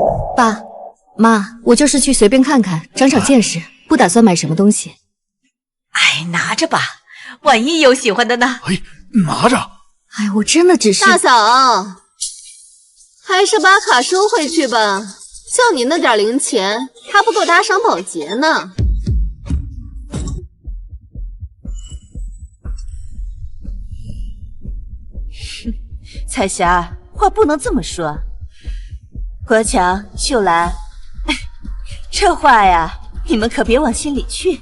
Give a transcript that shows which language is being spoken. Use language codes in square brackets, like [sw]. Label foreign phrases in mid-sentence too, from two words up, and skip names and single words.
[zh] 爸媽，我就是去隨便看看，長長見識，不打算買什麼東西。哎，拿着吧，萬一有喜歡的呢？哎，拿着。哎，我真的只是…… 大嫂，還是把卡收回去吧，就你那點零錢，還不夠打賞保潔呢。彩霞，話不能這麼說。國強、秀蘭，這話呀，你們可別往心裡去。